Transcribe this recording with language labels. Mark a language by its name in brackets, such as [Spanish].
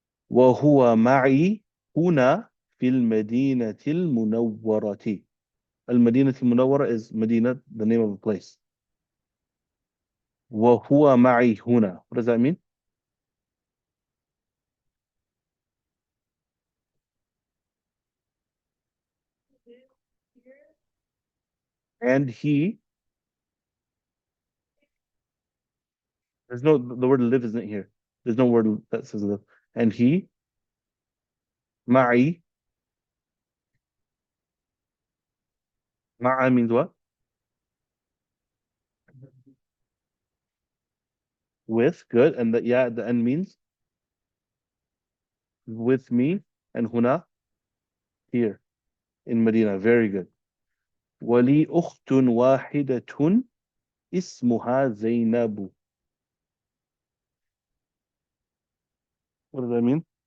[Arabic] وهو معي هنا في المدينة المنورة. [English] المدينة المنورة is Medina, the name of a place. [Arabic] وهو معي هنا. [English] What does that mean? And he, there's no, the word live isn't here. There's no word that says live. And he, معي, مع means what? With, good. And that, yeah, at the end means with me. And huna, here in Medina. Very good. [Arabic] ولي أخت واحدة اسمها زينب. [English] What does that mean?